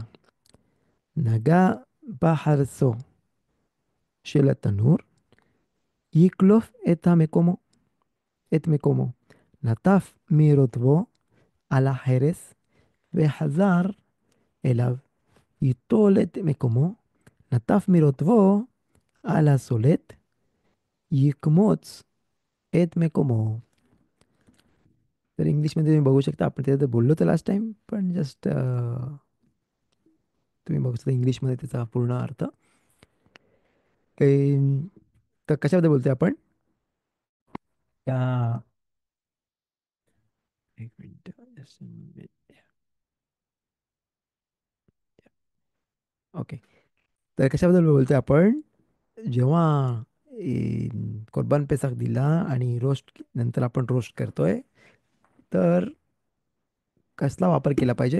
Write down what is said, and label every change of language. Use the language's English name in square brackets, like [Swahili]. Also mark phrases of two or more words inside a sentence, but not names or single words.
[Hebrew] נגע בחרסו של התנור, יקלוף את מקומו. נטף מרותבו על החרס וחזר אליו. ייטול את מקומו, נטף מרותבו על הסולת, יקמוץ את מקומו. [Marathi] तर इंग्लिशमध्ये तुम्ही बघू शकता, आपण त्याच्यात बोललो तर [English] last time, [Marathi] पण जस्ट तुम्ही बघू शकता इंग्लिशमध्ये त्याचा पूर्ण अर्थ. एम, तर कशाबद्दल बोलतोय आपण? त्या एक मिनिट [English] just a minute. [Marathi] ओके. तर कशाबद्दल बोलतोय आपण? जेव्हा ए, [Hebrew] קרבן פסח [Marathi] दिला आणि रोस्ट नंतर आपण रोस्ट करतोय, तर कसला वापर केला पाहिजे?